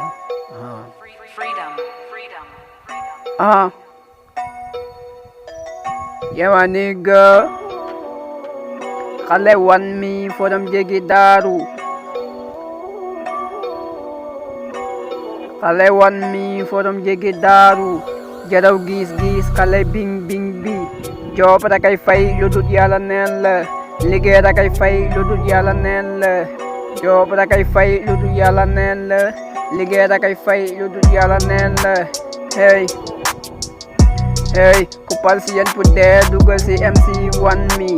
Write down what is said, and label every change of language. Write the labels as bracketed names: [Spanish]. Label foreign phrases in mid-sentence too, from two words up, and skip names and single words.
[English] Freedom, freedom, freedom. Yeah, my nigga. Kale want me for them jiggy daru. Kale want me for them jiggy daru. [Wolof] Jaraw gis kale bing bing bi. Job da kay fay lu dut yàlla neen la. Liggéey da kay fay lu dut yàlla neen la. Job da kay fay lu dut yàlla neen la. Liggéey da kay fay lu dut yàlla neen la. Hey, ku pal si yan pudde dugal si MC One Me.